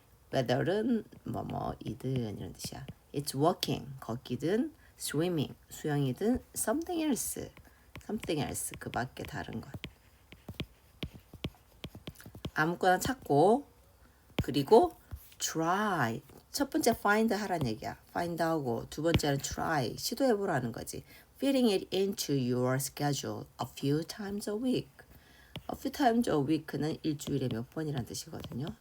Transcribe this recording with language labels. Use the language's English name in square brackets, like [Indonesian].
[Korean] whether는 뭐뭐이든 이런 뜻이야. [English] It's walking, [Korean] 걷기든 swimming, 수영이든 [English] something else, [Korean] 그 밖에 다른 것. 아무거나 찾고 그리고 try. 첫 번째 find 하라는 얘기야. find 하고 두 번째는 try, 시도해보라는 거지. [English] fitting it into your schedule a few times a week. a few times a week [Korean] 는 일주일에 몇 번이란 뜻이거든요.